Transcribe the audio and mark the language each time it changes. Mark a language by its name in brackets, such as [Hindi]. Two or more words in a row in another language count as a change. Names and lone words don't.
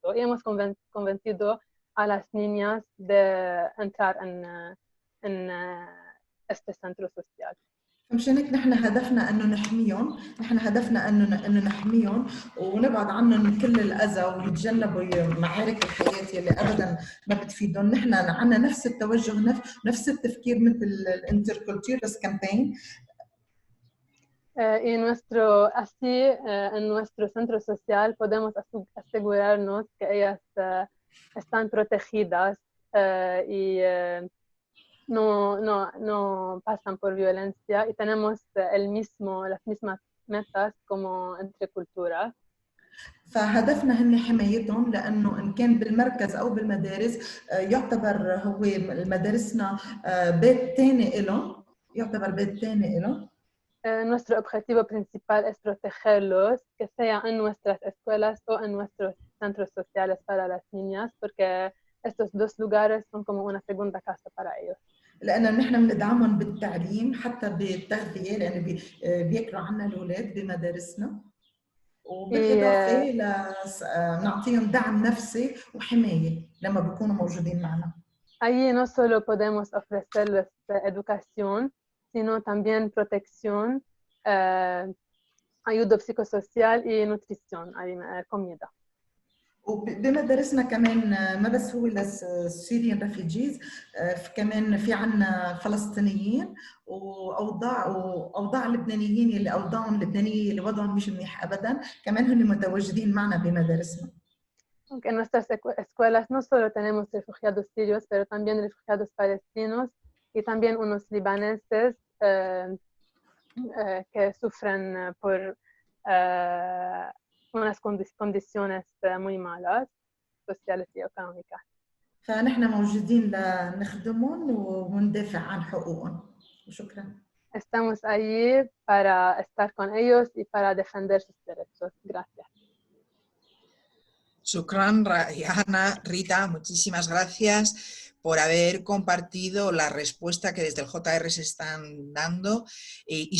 [Spanish] Y hemos convencido a las niñas de entrar en este centro social. [Arabic] مشان هيك نحن هدفنا انه نحميهم، نحن هدفنا انه نحميهم ونبعد عنهم كل الاذى ويتجنبوا معارك الحياه اللي ابدا ما بتفيدهم. نحن عندنا نفس التوجه، نفس التفكير مثل الانتركولتورس كامبين. [Spanish] En nuestro centro social podemos asegurarnos que ellas están protegidas y no pasan por violencia y tenemos las mismas metas como entre culturas. [Arabic] فهدفنا هن حمايتهم، لانه ان كان بالمركز او بالمدارس يعتبر هو مدارسنا بيت ثاني لهم، يعتبر بيت ثاني لهم. [Spanish] Nuestro objetivo principal es protegerlos, que sea en nuestras escuelas o en nuestros centros sociales para las niñas, porque estos dos lugares son como una segunda casa para ellos. [Arabic] لأن نحن بندعمهم بالتعليم حتى بالتغذية، لأن بياكلوا عنا الأولاد بمدارسنا، وبالإضافة نعطيهم دعم نفسي وحماية لما بيكونوا موجودين معنا. [Spanish] Allí no solo podemos ofrecerles educación, sino también protección, ayuda psicosocial y nutrición, comida. [Arabic] وبمدارسنا كمان ما بس هو للسوريين ريفيجيز، كمان في عنا فلسطينيين واوضاع اللبنانيين اللي اوضاعهم اللبنانيه اللي وضعهم مش منيح ابدا، كمان هن متواجدين معنا بمدارسنا. [Spanish] En nuestras escuelas no solo tenemos refugiados sirios, pero también refugiados palestinos y también unos libaneses que sufren por unas condiciones muy malas, sociales y económicas. [Arabic] فنحن موجودين لنخدمهم وندافع عن حقوقهم. شكرا. [Spanish] Estamos allí para estar con ellos y para defender sus derechos. Gracias. Shukran, Rayana, Rita, muchísimas gracias por haber compartido la respuesta que desde el JR se están dando y